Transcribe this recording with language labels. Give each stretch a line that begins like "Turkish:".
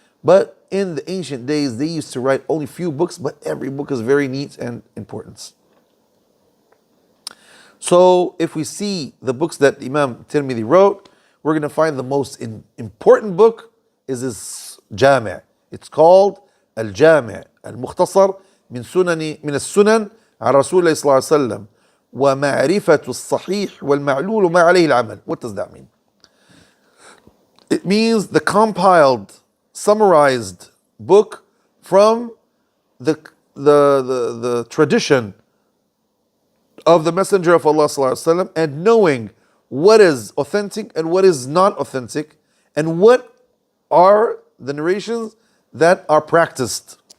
English: But in the ancient days, they used to write only few books, but every book is very neat and important. So if we see the books that Imam Tirmidhi wrote, we're going to find the most important book is his Jami'. It's called
Arabic: Al-Jami' Al-Mukhtasar min As-Sunan على رسول الله صلى الله عليه وسلم ومعرفة الصحيح والمعلول وما عليه العمل.
English: What does that mean? It means the compiled, summarized book from the tradition of the Messenger of Allah صلى الله عليه وسلم, and knowing what is authentic and what is not authentic, and what are the narrations that are practiced.